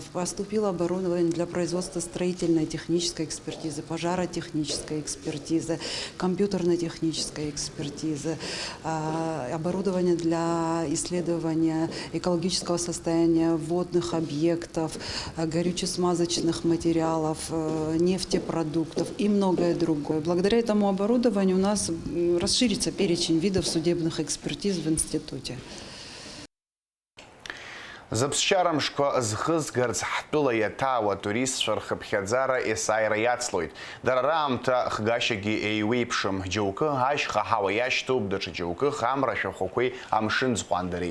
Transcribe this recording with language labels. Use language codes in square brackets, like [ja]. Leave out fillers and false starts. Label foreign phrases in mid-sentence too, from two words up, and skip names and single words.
[ru] Поступило оборудование для производства строительной технической экспертизы, пожаротехнической экспертизы, компьютерно-технической экспертизы, оборудование для исследования экологического состояния водных объектов, горюче-смазочных материалов, нефтепродуктов и многое другое. Благодаря этому оборудованию у нас расширится перечень видов судебных экспертиз в институте. [ab] Зыԥсшьарамшқәа зхызгарц ҳтәыла иаҭаауа туристцәа рхыԥхьаӡара есааира иацлоит. Дара раамҭа хгашьагьы еиуеиԥшым. Џьоукы ашьха ҳауа иашьҭоуп, даҽа џьоукы амра ашәахәақәеи амшын зҟәандареи.